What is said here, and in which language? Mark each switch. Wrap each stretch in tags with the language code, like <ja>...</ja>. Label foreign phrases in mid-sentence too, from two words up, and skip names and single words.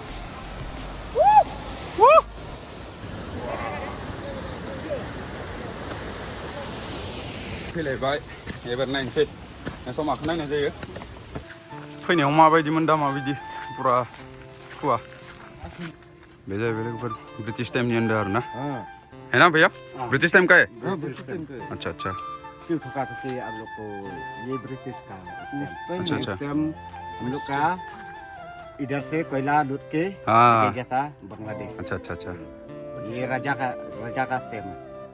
<brx>फैलायबाय एबार नायनोसै नेक्स्टआव माखौ नायनाय जायो फैनायाव माबायदिमोन दा माबायदि पुरा फुवा बे जाहैबाय लोगोफोर ब्रिटिश टाइमनि होनदों आरो</brx> <hi>ना है ना भैया ब्रिटिश टाइम का है ब्रिटिश टाइम का अच्छा अच्छा क्यों ठोका ठोकी आप लोग को ये ब्रिटिश का अच्छा अच्छा टाइम हम लोग का इधर से कोयला लूट के हाँ भेजा था बांग्लादेश अच्छा अच्छा अच्छा ये राजा का टाइम</hi>